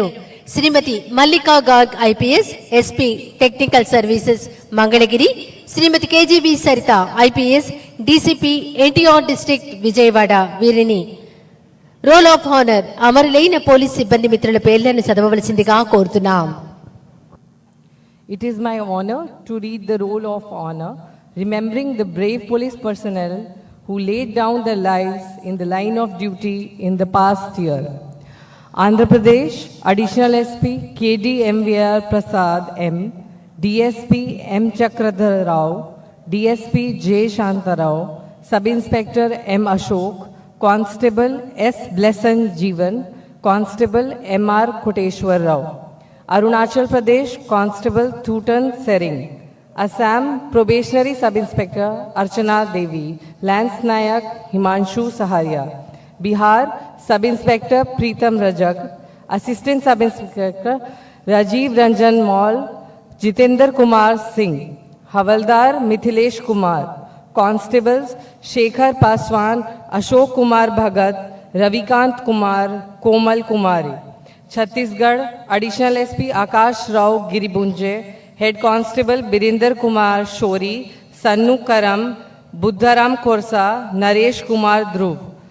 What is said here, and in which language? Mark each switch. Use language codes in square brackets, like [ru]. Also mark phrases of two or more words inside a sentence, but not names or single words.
[te] శ్రీమతి మల్లికా గార్గ్ ఐపీఎస్, [en] SP Technical Services [te] మంగళగిరి, శ్రీమతి కేజీవి సరిత ఐపీఎస్, [en] DCP NTR District [te] విజయవాడ వీరిని [en] roll of honor [te] అమరులైన పోలీస్ సిబ్బంది మిత్రుల పేర్లను చదవవలసిందిగా కోరుతున్నాం. [en] It is my honor to read the roll of honor, remembering the brave police personnel who laid down their lives in the line of duty in the past year. Andhra Pradesh Additional SP KD MVR Prasad M, DSP M Chakradhar Rao, DSP J Shantarao, Sub Inspector M Ashok, Constable S Blessan Jeevan, Constable MR Koteshwar Rao. Arunachal Pradesh Constable Thutan Sering. Assam Probationary Sub Inspector Archana Devi, Lance Nayak Himanshu Saharia. Bihar Sub Inspector Preetam Rajak, Assistant Sub Inspector Rajiv Ranjan Mall, Jitendra Kumar Singh. Havaldar Mithilesh Kumar. Constables Shekhar Paswan, Ashok Kumar Bhagat, Ravikant Kumar, Komal Kumari. Chhattisgarh Additional SP Akash Rao Giribunje, Head Constable Birinder Kumar Shori, Sannu Karam, Buddharam Korsa, Naresh Kumar Dhruv.